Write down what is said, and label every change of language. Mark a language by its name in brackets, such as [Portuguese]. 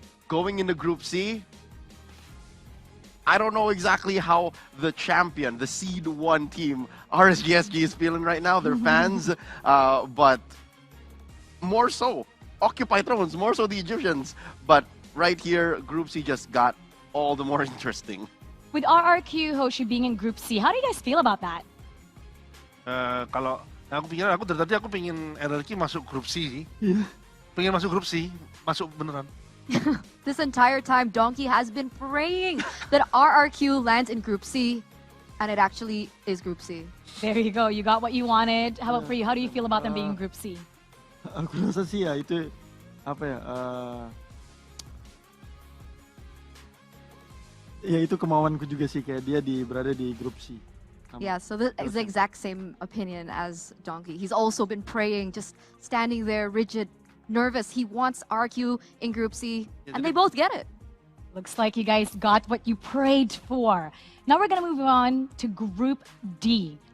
[English] going into Group C, I don't know exactly how the champion, the seed 1 team, RSGSG is feeling right now, their fans, but more so, Occupy Thrones, more so the Egyptians. But right here, Group C just got all the more interesting. With RRQ Hoshi being in Group C, how do you guys feel about that? [Indonesian] Kalau aku dari tadi aku pengen RRQ masuk grup C sih. Iya. Pengen masuk grup C, masuk beneran. [English] This entire time, Donkey has been praying that RRQ lands in Group C, and it actually is Group C. There you go. You got what you wanted. How about for you? How do you feel about them being in Group C? [Indonesian] Aku rasa sih ya itu apa ya? Ya itu kemauanku juga sih kayak dia berada di grup C. [English] Yeah, so this is the exact same opinion as Donkey. He's also been praying, just standing there rigid, nervous. He wants RQ in Group C, and they both get it. Looks like you guys got what you prayed for. Now we're going to move on to Group D.